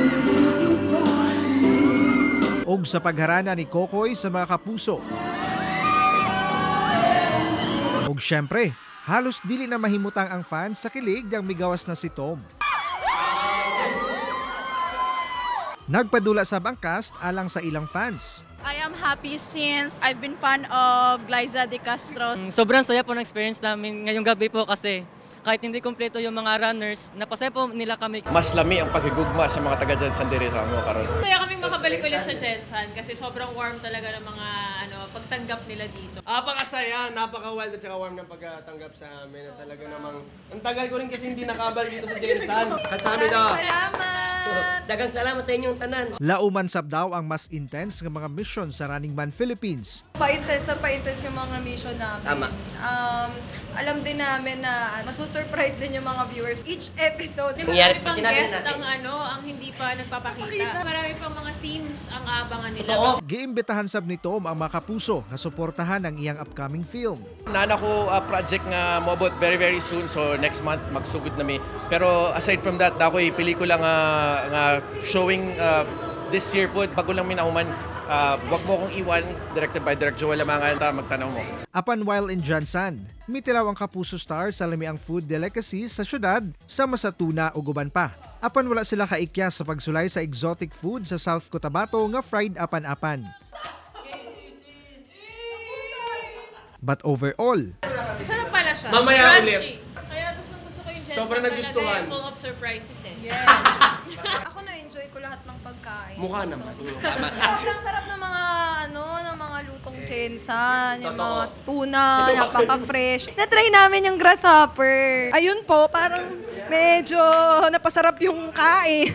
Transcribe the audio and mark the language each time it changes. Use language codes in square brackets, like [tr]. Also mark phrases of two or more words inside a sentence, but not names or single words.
[ceb] Og sa pagharana ni Kokoy sa mga Kapuso. Ug syempre, halos dili na mahimutang ang fans sa kilig dang migawas na si Tom. Nagpadula sab ang cast alang sa ilang fans. [en] I am happy since I've been fan of Glyza De Castro. [tl] Sobrang saya po ng experience namin ngayong gabi po kasi kahit hindi kompleto yung mga runners, napasaya po nila kami. [ceb] Mas lami ang paghigugma sa mga taga Jansan diri sa amo karon. [tl] Kaya kaming makabalik ulit sa Jansan kasi sobrang warm talaga ng mga pagtanggap nila dito. Napakasaya, napaka-wild at saka warm ng pagtanggap sa amin. At talaga namang, ang tagal ko rin kasi hindi nakabal dito sa Jansan. Kasama na. Salamat! [ceb] Dagang salamat sa inyong tanan. Lauman sab daw ang mas intense nga mga mission sa Running Man Philippines. [tl] Pa-intense yung mga mission namin. Tama. Alam din namin na masusurprise din yung mga viewers [en] each episode. [tl] Nangyari Marami pa pang sinabi guest natin. ang hindi pa nagpapakita. Marami pang mga themes ang abangan nila. Totoo. [ceb] Giimbitahan sab ni Tom ang mga Kapuso na suportahan ang iyang upcoming film. Nana ko project nga moabot [en] very soon, [ceb] so [en] next month [ceb] magsugod na mi. [en] Pero aside from that, [ceb] dakoy pelikula nga [en] showing this year [ceb] po bago lang minahuman. [tl] Wag mo akong iwan, [en] directed by Direk Joel Lamangan, [ceb] magtanaw mo. Apan [en] while in [ceb] Jansan, mitilaw ang Kapuso stars sa lami ang [en] food delicacies [ceb] sa syudad, sama sa tuna o guban pa. Apan wala sila kaikya sa pagsulay sa [en] exotic food [ceb] sa South Cotabato nga fried apan-apan. [en] But overall, [tl] Sarap pala siya. Mamaya Crunchy. ulit. Kaya gustong-gusto ko yung Jansan Sobrang talaga, nagustuhan. [en] full of surprises eh. Yes. [tl] Ako na-enjoy ko lahat ng pagkain. Mukha naman. Sobrang sarap ng mga ng mga lutong Jansan, yung Totoo. mga tuna, napaka-fresh. Na-try namin yung grasshopper. Ayun po, parang medyo napasarap yung kain.